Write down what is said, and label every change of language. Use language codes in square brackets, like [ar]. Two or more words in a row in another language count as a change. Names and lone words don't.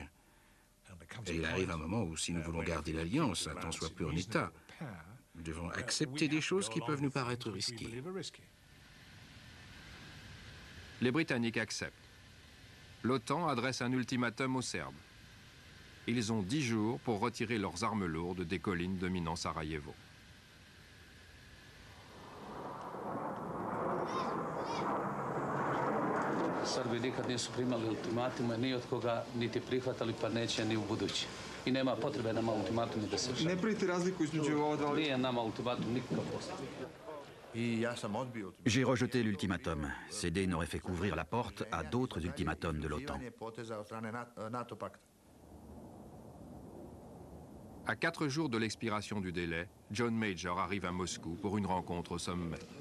[fr] Et il arrive un moment où, si nous voulons garder l'Alliance, un temps soit peu en état, nous devons accepter des choses qui peuvent nous paraître risquées. Les Britanniques acceptent. L'OTAN adresse un ultimatum aux Serbes. Ils ont 10 jours pour retirer leurs armes lourdes des collines dominant Sarajevo. [sr] Srbi nikad nisu primali ultimatume ni od koga, niti prihvatali, pa neće ni u budući. I nema potrebe nama ultimatume da se... Ne pravite razliku između ova dva... Nije nama ultimatum nikakav postoji. [fr] J'ai rejeté l'ultimatum. Céder n'aurait fait qu'ouvrir la porte à d'autres ultimatums de l'OTAN. À 4 jours de l'expiration du délai, John Major arrive à Moscou pour une rencontre au sommet.